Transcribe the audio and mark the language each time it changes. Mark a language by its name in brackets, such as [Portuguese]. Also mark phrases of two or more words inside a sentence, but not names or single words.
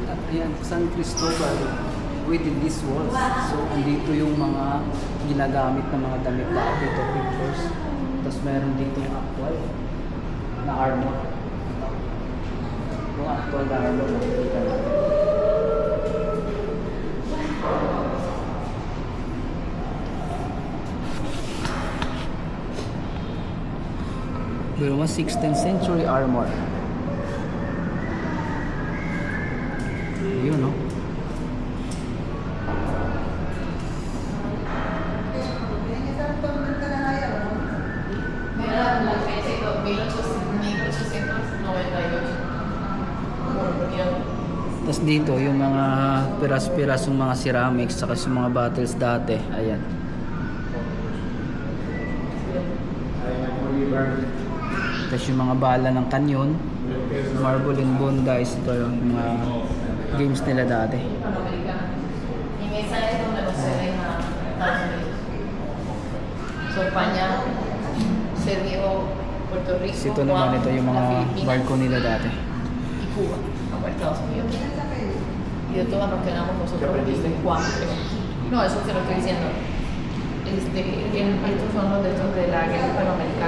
[English] Ayan, San Cristobal within these walls. [Filipino] So, andito yung mga ginagamit na mga damit dati. Ito, pictures. Tapos meron dito yung actual na armor. Yung actual na armor. Nakikita natin. Pero mas [English] 16th century armor. [Filipino] Yun, no? [Spanish] Era la fecha 1898. [Filipino] Tapos dito, yung mga piras-piras yung mga ceramics saka yung mga bottles dati. Ayan. Tapos yung mga bala ng kanyon, [English] marble and bondies, [Filipino] ito yung mga games nila dati. [Spanish] Hispanoamericana. Y en esa es donde los ceden a Estados Unidos. So, España cedió Puerto Rico, [Filipino] Tapos ito naman, ito yung mga [Spanish] las Filipinas [Filipino] barko nila dati. [Spanish] y Cuba a Estados Unidos. Y de todas nos quedamos nosotros cuatro. No, eso te lo estoy diciendo. Estos son los de estos de la guerra hispanoamericana.